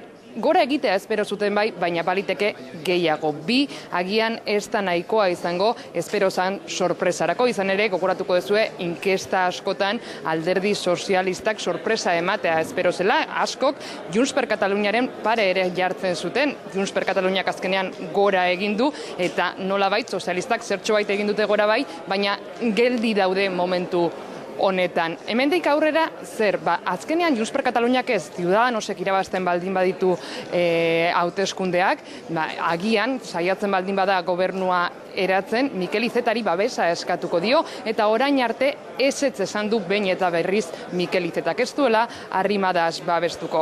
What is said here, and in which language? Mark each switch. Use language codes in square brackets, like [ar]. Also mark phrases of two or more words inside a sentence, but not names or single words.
[eu] Gora egitea espero zuten bai, baina baliteke gehiago. 2 agian ez da nahikoa izango, espero zan sorpresarako. Izan ere, gogoratuko duzue, inkesta askotan alderdi sozialistak sorpresa ematea espero zela. Askok, Junts per Kataluniaren pare ere jartzen zuten. Junts per Kataluniak azkenean gora egin du, eta nolabait sozialistak zertxobait egin dute gora bai, baina geldi daude momentu honetan. Hemendik aurrera zer, azkenean Junts per Kataluniak ez, Ciudadanosek irabazten baldin baditu hauteskundeak, agian, saiatzen baldin bada gobernua eratzen, Mikel Izetari babesa eskatuko dio, eta orain arte ezetz esan du behin eta berriz Mikel Izetak ez duela Arrimadas babestuko.